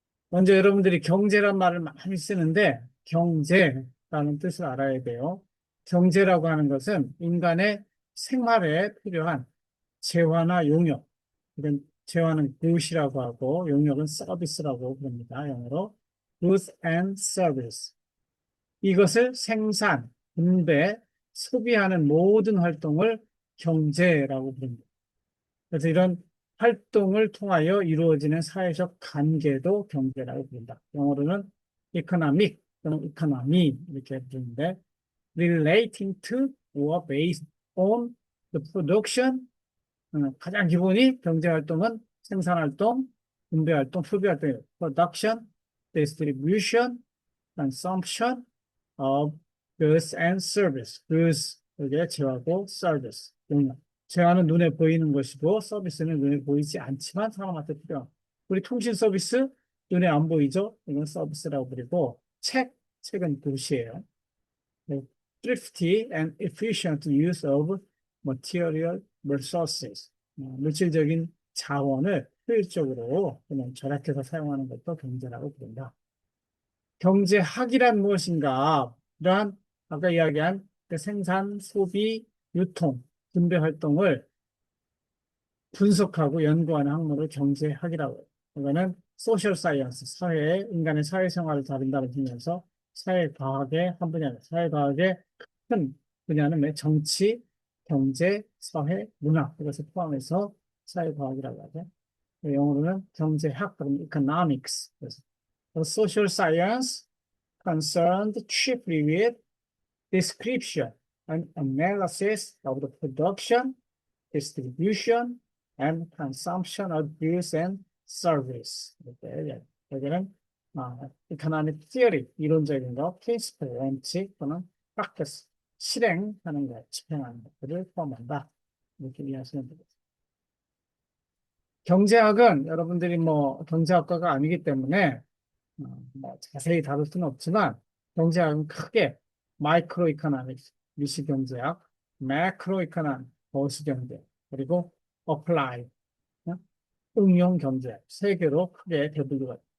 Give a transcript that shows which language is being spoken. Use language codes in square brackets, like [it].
[ko] 먼저 여러분들이 경제란 말을 많이 쓰는데 경제라는 뜻을 알아야 돼요. 경제라고 하는 것은 인간의 생활에 필요한 재화나 용역, 이런 재화는 good이라고 하고 용역은 service라고 부릅니다. [en] 영어로 goods and service. [ko] 이것을 생산, 분배, 소비하는 모든 활동을 경제라고 부릅니다. 그래서 이런 활동을 통하여 이루어지는 사회적 관계도 경제라고 부른다. 영어로는 economic 또는 economy 이렇게 부르는데 [en] relating to or based on the production [ko] 가장 기본이 경제활동은 생산활동, 분배활동, 소비활동이에요. [en] production, distribution, consumption of goods and service. [ko] goods, 이게 재화고 service, 용역. 재화는 눈에 보이는 것이고 서비스는 눈에 보이지 않지만 사람한테 필요한. 우리 통신 서비스 눈에 안 보이죠? 이건 서비스라고 부르고 책은 도시예요. [en] thrifty and efficient use of material resources. [ko] 물질적인 자원을 효율적으로 그냥 절약해서 사용하는 것도 경제라고 부른다. 경제학이란 무엇인가? 이러한 아까 이야기한 그 생산, 소비, 유통, 분배 활동을 분석하고 연구하는 학문을 경제학이라고 해요. 이거는 소셜 사이언스, 인간의 사회생활을 다룬다는 의미에서 사회과학의 한 분야입니다. 사회과학의 큰 분야는 정치, 경제, 사회, 문화 이것을 포함해서 사회과학이라고 하죠. 영어로는 경제학, 그럼 economics. [en] 그래서 social science concerned chiefly with description and analysis of the production, distribution, and consumption of goods and service. [ko] 여기는 economic theory, 이론적인 거, principle, 원칙 또는 practice, 실행하는 것, 집행하는 것들을 포함한다. 이렇게 이해하시면 되겠습니다. 경제학은 여러분들이 경제학과가 아니기 때문에 자세히 다룰 수는 없지만 경제학은 크게 마이크로 이코노믹스, 미시경제학, 매크로 이코노믹스, 거시경제, 그리고 어플라이, 응용 경제학 세 개로 크게 대분류가 됩니다.